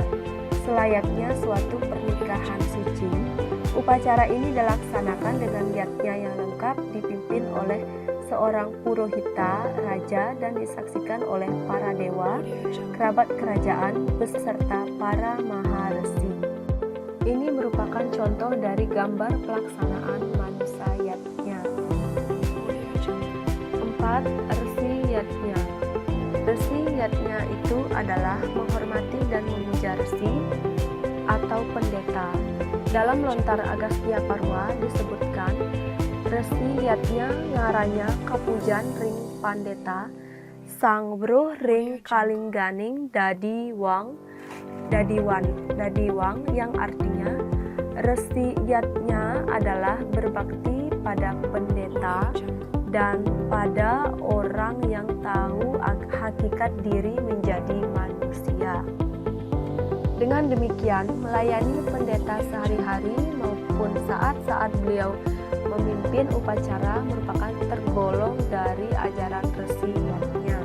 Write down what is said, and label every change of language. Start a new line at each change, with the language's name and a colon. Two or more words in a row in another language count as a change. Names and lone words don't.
Indonesian: Selayaknya suatu pernikahan suci, upacara ini dilaksanakan dengan yatnya yang lengkap dipimpin oleh seorang purohita, raja, dan disaksikan oleh para dewa, kerabat kerajaan, beserta para maharesi. Ini merupakan contoh dari gambar pelaksanaan manusa yatnya. 4. Resi yatnya. Resi yatnya itu adalah menghormati dan memuja resi atau pendeta. Dalam lontar Agastya Parwa disebutkan resi yatnya
Kawi: ngaranya Kapujan ring pandeta sang bruh ring kalingganing dadiwang
Indonesian: yang artinya resi yatnya adalah berbakti pada pendeta dan pada orang yang tahu hakikat diri menjadi manusia. Dengan demikian, melayani pendeta sehari-hari maupun saat-saat beliau memimpin upacara merupakan tergolong dari ajaran resi yatnya.